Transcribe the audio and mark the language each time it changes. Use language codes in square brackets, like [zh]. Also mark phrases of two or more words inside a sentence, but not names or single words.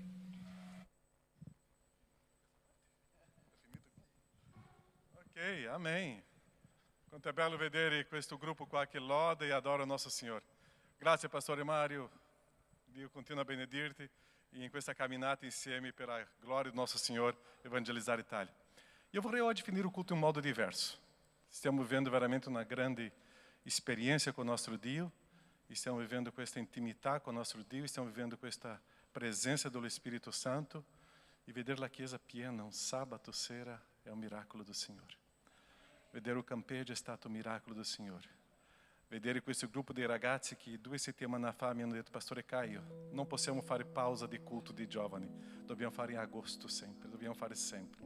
[pt] Ok, amém. [it] Quanto è bello vedere questo gruppo qua che loda e adora nosso Signore. Grazie, pastore Mário. Dio continua a benedirti e in questa camminata insieme per [pt] a glória do nosso Senhor evangelizar Itália. [it] Eu vorrei hoje finire [pt] o culto em um [it] modo diverso. Stiamo vivendo veramente [pt] uma grande experiência com o nosso [it] Dio, stiamo vivendo questa intimità con il nostro Dio, stiamo vivendo questa [pt] presença do Espírito Santo [it] e vedere la chiesa piena un sabato sera è un miracolo do Signore. Vedere o campeggio è stato un miracolo do Signore. Vedere questo gruppo di ragazzi che 2 settimane fa mi hanno detto: Pastore Caio, non possiamo fare pausa di culto di giovani, dobbiamo fare in agosto sempre, dobbiamo fare sempre.